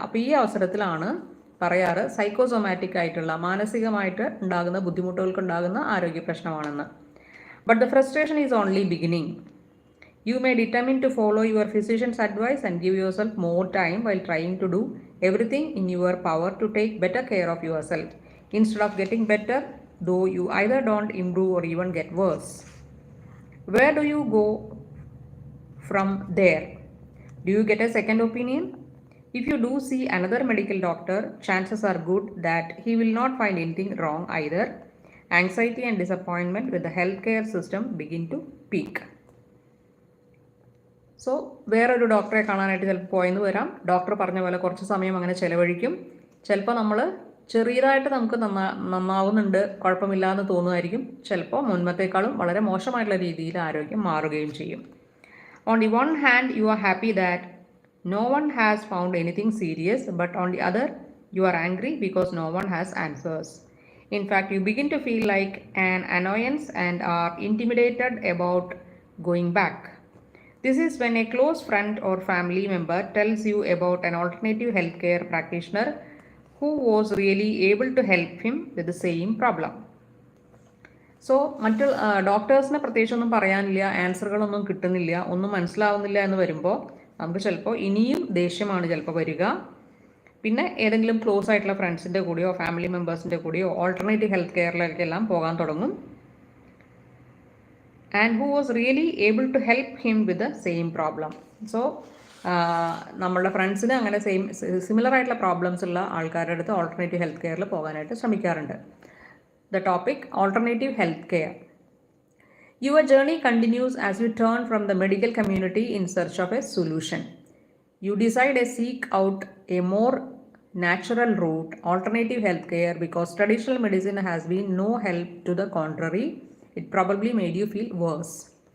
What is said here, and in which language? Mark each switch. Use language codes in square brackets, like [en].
[ml] അപ്പോൾ ഈ അവസരത്തിലാണ് പറയാറ് സൈക്കോസൊമാറ്റിക് ആയിട്ടുള്ള മാനസികമായിട്ട് ഉണ്ടാകുന്ന ബുദ്ധിമുട്ടുകൾക്കുണ്ടാകുന്ന ആരോഗ്യ പ്രശ്നമാണെന്ന്. [en] But the frustration is only beginning. You may determine to follow your physician's advice and give yourself more time while trying to do everything in your power to take better care of yourself. Instead of getting better, though you either don't improve or even get worse. Where do you go from there? Do you get a second opinion? If you do see another medical doctor, chances are good that he will not find anything wrong either. Anxiety and disappointment with the healthcare system begin to peak. [ml] So വേറൊരു ഡോക്ടറെ കാണാനായിട്ട് ചിലപ്പോൾ പോയെന്ന് വരാം. Doctor പറഞ്ഞ പോലെ കുറച്ച് സമയം അങ്ങനെ ചിലവഴിക്കും. ചിലപ്പോൾ നമ്മൾ ചെറിയതായിട്ട് നമുക്ക് നന്നാവുന്നുണ്ട്, കുഴപ്പമില്ല എന്ന് തോന്നുമായിരിക്കും. ചിലപ്പോൾ മുൻപത്തേക്കാളും വളരെ മോശമായിട്ടുള്ള രീതിയിൽ ആരോഗ്യം മാറുകയും ചെയ്യും. [en] On the one hand, you are happy that no one has found anything serious, but on the other, you are angry because no one has answers. In fact, you begin to feel like an annoyance and are intimidated about going back. This is when a close friend or family member tells you about an alternative healthcare practitioner who was really able to help him with the same problem. [ml] So മറ്റ് ഡോക്ടേഴ്സിനെ പ്രത്യേകിച്ചൊന്നും പറയാനില്ല, ആൻസറുകളൊന്നും കിട്ടുന്നില്ല, ഒന്നും മനസ്സിലാവുന്നില്ല എന്ന് വരുമ്പോൾ നമുക്ക് ചിലപ്പോൾ ഇനിയും ദേഷ്യമാണ് ചിലപ്പോൾ വരിക. പിന്നെ ഏതെങ്കിലും ക്ലോസ് ആയിട്ടുള്ള ഫ്രണ്ട്സിൻ്റെ കൂടെയോ ഫാമിലി മെമ്പേഴ്സിൻ്റെ കൂടെയോ ഓൾട്ടർനേറ്റീവ് ഹെൽത്ത് കെയറിലേക്കെല്ലാം പോകാൻ തുടങ്ങും. [en] And who was really able to help him with the same problem. [ml] So നമ്മളുടെ ഫ്രണ്ട്സിന് അങ്ങനെ സിമിലർ ആയിട്ടുള്ള പ്രോബ്ലംസ് ഉള്ള ആൾക്കാരുടെ അടുത്ത് ഓൾട്ടർനേറ്റീവ് ഹെൽത്ത് കെയറിൽ പോകാനായിട്ട് ശ്രമിക്കാറുണ്ട്. [en] The topic, alternative healthcare. Your journey continues as you turn from the medical community in search of a solution. You decide to seek out a more natural route, alternative healthcare, because traditional medicine has been no help. To the contrary, it probably made you feel worse.